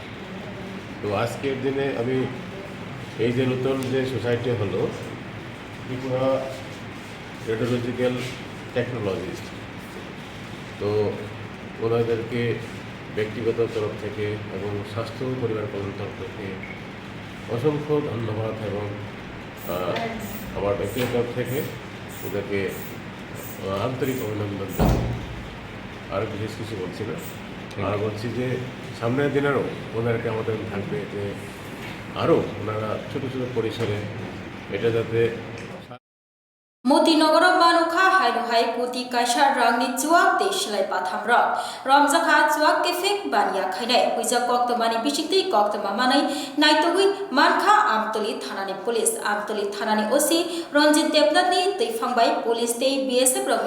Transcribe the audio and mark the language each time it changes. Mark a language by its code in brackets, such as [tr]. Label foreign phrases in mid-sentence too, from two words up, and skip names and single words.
[bn] তো আজকের দিনে আমি এই যে নতুন যে সোসাইটি হলো ত্রিপুরা রেডিওলজিক্যাল টেকনোলজিস্ট, তো ওনাদেরকে ব্যক্তিগত তরফ থেকে এবং স্বাস্থ্য পরিবার কল্যাণ তরফ থেকে অসংখ্য ধন্যবাদ এবং আমার ব্যক্তিগত তরফ থেকে ওদেরকে আন্তরিক অভিনন্দন জানাই। আর বিশেষ কিছু বলছি না, আর বলছি যে সামনের দিনেরও ওনাদেরকে আমাদের থাকবে যে আরও ওনারা ছোটো ছোটো পরিসরে এটা যাতে [trp] मोतीनगर मानुखा हाइनुहाई कुती काइसा रांगनि चुआक ते सिलाइ पाथाम रक रमजाखा चुआक केफेक बानिया खाइनाय हुइजा कक्तमानि बिसिक्ति कक्तमा मानै नाइतगुइ मानखा आमतली थानानि पुलिस आमतली थानानि ओसि रंजित देबनाथनि दैफांबाय पुलिस ते बीएसएफ रंनि